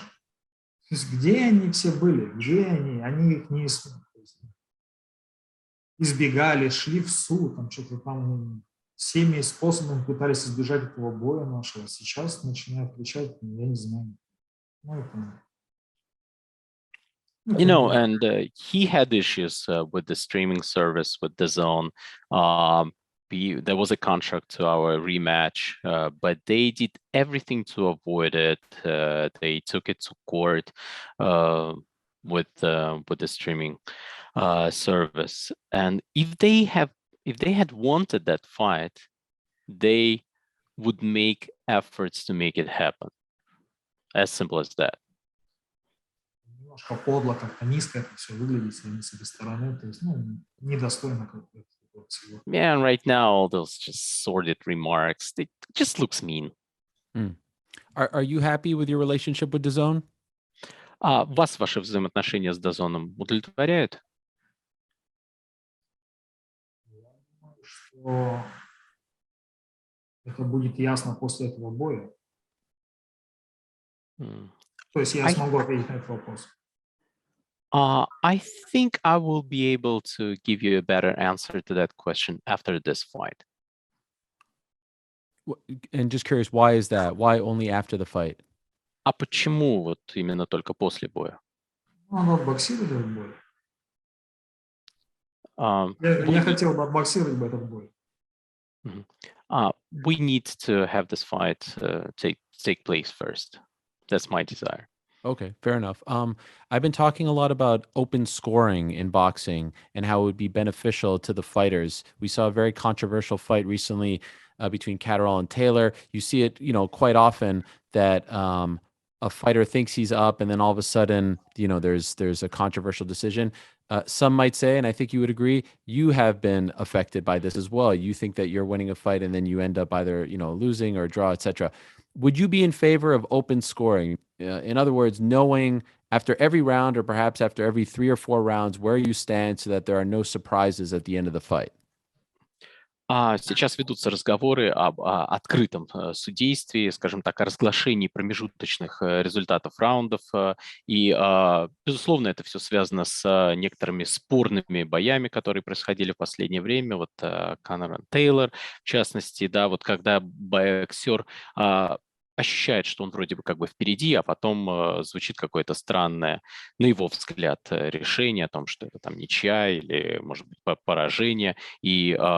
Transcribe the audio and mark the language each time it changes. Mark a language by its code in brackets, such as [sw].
[ru] То есть где они все были? Где они? Они их не избегали, шли в суд, там что-то там всеми способами пытались избежать этого боя нашего. Сейчас начинают кричать, я не знаю. Ну, это... [en] You know, and he had issues with the streaming service, with DAZN. There was a contract to our rematch, but they did everything to avoid it. They took it to court with the streaming service. And if they had wanted that fight, they would make efforts to make it happen. As simple as that. [ru] Немножко подло, как-то низко это все выглядит с этой стороны, то есть, ну, недостойно как-то всего. [en] Yeah, and right now, all those just sordid remarks, it just looks mean. Are you happy with your relationship with DAZN? [ru] Вас ваши взаимоотношения с DAZN удовлетворяют? Я думаю, что это будет ясно после этого боя. То есть я смогу ответить на этот вопрос. [en] I think I will be able to give you a better answer to that question after this fight. And just curious, why is that? Why only after the fight? [ru] А почему вот именно только после боя? Надо отбоксировать этот бой. Я хотел бы отбоксировать этот бой. [en] We need to have this fight take place first. That's my desire. Okay, fair enough. I've been talking a lot about open scoring in boxing and how it would be beneficial to the fighters. We saw a very controversial fight recently between Catterall and Taylor. You see it, quite often that a fighter thinks he's up, and then all of a sudden, there's a controversial decision. Some might say, and I think you would agree, you have been affected by this as well. You think that you're winning a fight, and then you end up either losing or draw, etc. Would you be in favor of open scoring? In other words, knowing after every round or perhaps after every 3 or 4 rounds where you stand so that there are no surprises at the end of the fight? [ru] Сейчас ведутся разговоры об открытом судействе, скажем так, о разглашении промежуточных результатов раундов. И, безусловно, это все связано с некоторыми спорными боями, которые происходили в последнее время. Вот Конор и Тейлор, в частности, да, вот когда боксер ощущает, что он вроде бы как бы впереди, а потом звучит какое-то странное, на его взгляд, решение о том, что это там ничья или, может быть, поражение. И